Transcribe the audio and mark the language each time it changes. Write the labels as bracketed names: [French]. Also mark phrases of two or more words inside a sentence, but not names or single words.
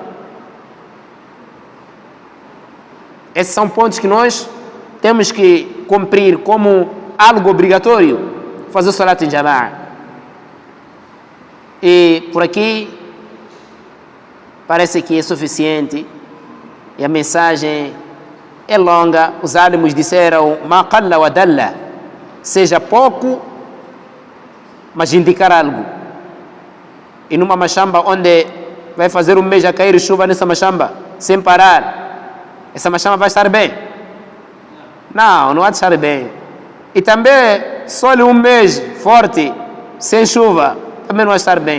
[Portuguese] Esses são pontos que nós temos que cumprir como algo obrigatório, fazer o Salat em Jama'a. E por aqui parece que é suficiente e a mensagem é longa. Os álamos disseram [Arabic] ما قل ودل, [Portuguese] seja pouco, mas indicar algo. E numa machamba onde vai fazer um mês a cair chuva nessa machamba sem parar, essa machamba vai estar bem? Não vai estar bem. E também só um mês forte sem chuva também não vai estar bem.